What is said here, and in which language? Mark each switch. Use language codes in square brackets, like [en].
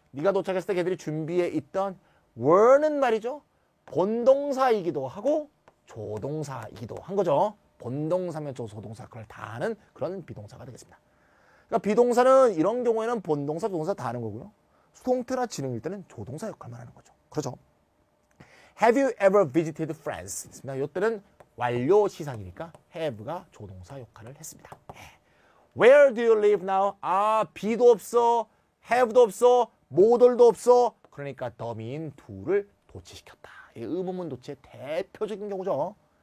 [ko] 네가 도착했을 때 걔들이 준비해 있던 were는 말이죠. 본동사이기도 하고 조동사이기도 한 거죠. 본동사면 조동사 그걸 다 하는 그런 비동사가 되겠습니다. 그러니까 비동사는 이런 경우에는 본동사, 조동사 다 하는 거고요. 수동태나 지능일 때는 조동사 역할만 하는 거죠. 그렇죠? [en] Have you ever visited France? [ko] 이때는 완료 시상이니까 have가 조동사 역할을 했습니다. [en] Where do you live now? [ko] be도 없어, have도 없어, 모돌도 없어. 그러니까 더미인 do를 도치시켰다. 이 의문문 도치의 대표적인 경우죠.